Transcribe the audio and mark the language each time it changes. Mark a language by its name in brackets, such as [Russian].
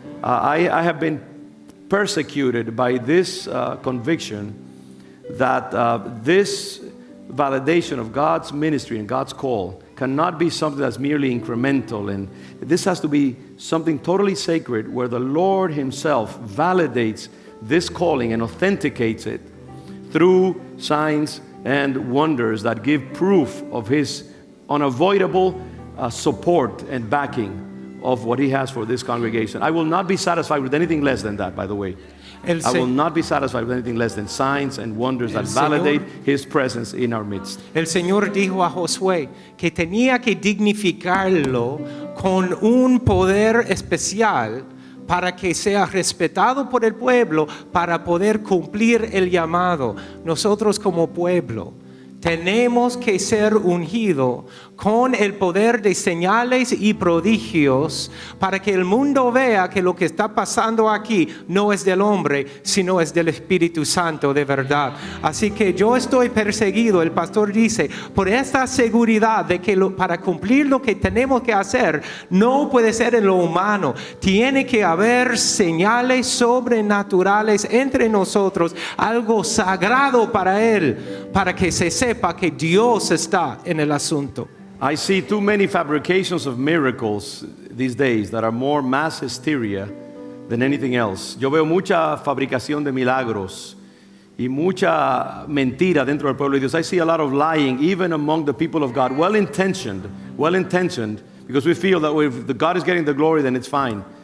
[English] I have been persecuted by this conviction that this validation of God's ministry and God's call cannot be something that's merely incremental, and this has to be something totally sacred where the Lord Himself validates this calling and authenticates it through signs and wonders that give proof of His unavoidable support and backing of what He has for this congregation. I will not be satisfied with anything less than that, by the way. I will not be satisfied with anything less than signs and wonders that validate His presence in our midst. [Spanish] El Señor dijo a Josué que tenía que dignificarlo con un poder especial para que sea respetado por el pueblo, para poder cumplir el llamado. Nosotros como pueblo tenemos que ser ungidos con el poder de señales y prodigios para que el mundo vea que lo que está pasando aquí no es del hombre, sino es del Espíritu Santo de verdad. Así que yo estoy perseguido, el pastor dice, por esta seguridad de que para cumplir lo que tenemos que hacer no puede ser en lo humano. Tiene que haber señales sobrenaturales entre nosotros, algo sagrado para Él, para que se sepa que Dios está en el asunto. [English] I see too many fabrications of miracles these days that are more mass hysteria than anything else. [Spanish] Yo veo mucha fabricación de milagros y mucha mentira dentro del pueblo de Dios. [English] I see a lot of lying even among the people of God, well-intentioned, because we feel that if the God is getting the glory, then it's fine.